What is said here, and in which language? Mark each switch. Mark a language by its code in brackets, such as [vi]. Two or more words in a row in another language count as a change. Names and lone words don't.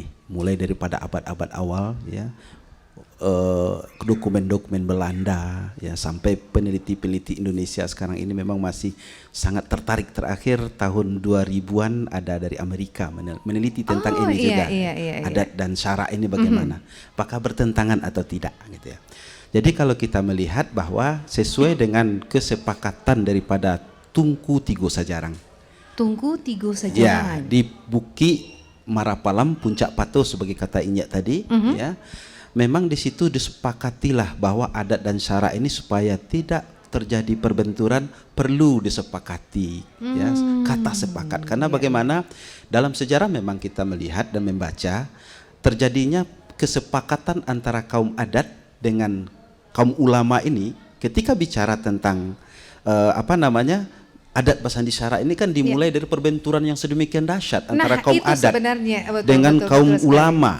[id] Mulai daripada abad-abad awal, ya, dokumen-dokumen Belanda, ya, sampai peneliti-peneliti Indonesia sekarang ini memang masih sangat tertarik. Terakhir tahun 2000-an ada dari Amerika meneliti tentang ini juga, adat dan syarak ini bagaimana, apakah bertentangan atau tidak, gitu ya. Jadi kalau kita melihat bahwa sesuai dengan kesepakatan daripada Tungku Tigo Sajarang, Tungku Tigo ya, Sajarang, di Buki Marapalam Puncak Pato sebagai kata Inyak tadi, ya, memang di situ disepakatilah bahwa adat dan syarak ini supaya tidak terjadi perbenturan perlu disepakati, ya, kata sepakat. Karena bagaimana dalam sejarah memang kita melihat dan membaca terjadinya kesepakatan antara kaum adat dengan kaum ulama ini ketika bicara tentang adat Basandi Sarak ini kan dimulai dari perbenturan yang sedemikian dahsyat antara kaum adat dengan kaum ulama.